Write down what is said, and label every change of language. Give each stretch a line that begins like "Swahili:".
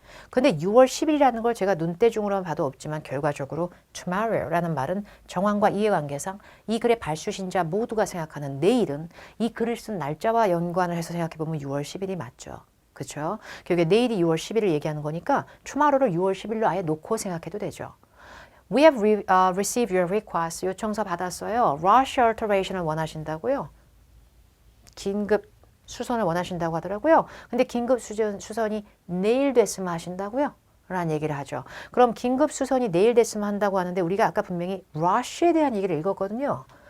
Korean: 근데 6월 10일이라는 걸 제가 눈대중으로만 봐도 없지만 결과적으로 tomorrow라는 말은 정황과 이해관계상 이 글의 발수신자 모두가 생각하는 내일은 이 글을 쓴 날짜와 연관을 해서 생각해보면 6월 10일이 맞죠. 그렇죠? 결국에 내일이 6월 10일을 얘기하는 거니까 tomorrow를 6월 10일로 아예 놓고 생각해도 되죠.
English: We have received your request.
Korean: 요청서 받았어요. rush alteration을 원하신다고요. 긴급 수선을 원하신다고 하더라고요. 근데 긴급 수선이 내일 됐으면 하신다고요? 라는 얘기를 하죠. 그럼 긴급 수선이 내일 됐으면 한다고 하는데 우리가 아까 분명히 rush에 대한 얘기를 읽었거든요.